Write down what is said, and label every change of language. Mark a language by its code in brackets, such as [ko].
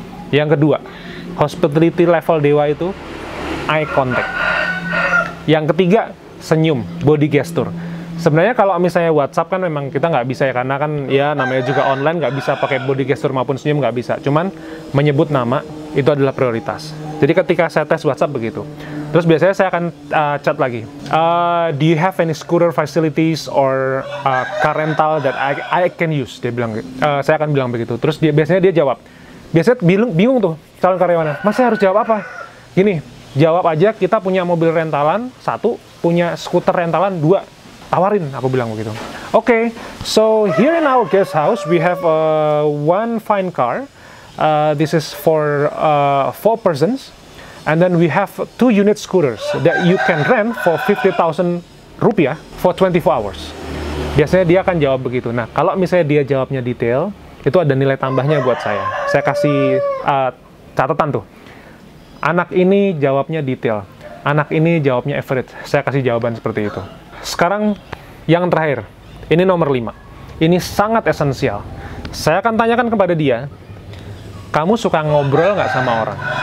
[id] Yang kedua, hospitality level dewa itu eye contact. Yang ketiga, senyum, body gesture. Sebenarnya kalau misalnya WhatsApp kan memang kita nggak bisa ya, karena kan ya namanya juga online, nggak bisa pakai body gesture maupun senyum, nggak bisa. Cuman menyebut nama itu adalah prioritas. Jadi ketika saya tes WhatsApp begitu. Terus biasanya saya akan chat lagi. [en] Do you have any scooter facilities or car rental that I can use? [id] Dia bilang. Saya akan bilang begitu. Terus biasanya dia jawab. Biasanya bingung tuh calon karyawannya. Mas, saya harus jawab apa? Gini, jawab aja kita punya mobil rentalan 1, punya skuter rentalan 2. Tawarin, aku bilang begitu. [en] Okay, so here in our guest house we have one fine car. This is for 4 persons. And then we have 2 unit scooters that you can rent for 50,000 rupiah for 24 hours. [id] Biasanya dia akan jawab begitu. Nah, kalau misalnya dia jawabnya detail, itu ada nilai tambahnya buat saya. Saya kasih catatan tuh. Anak ini jawabnya detail. Anak ini jawabnya average. Saya kasih jawaban seperti itu. Sekarang yang terakhir. Ini nomor 5. Ini sangat esensial. Saya akan tanyakan kepada dia, kamu suka ngobrol nggak sama orang?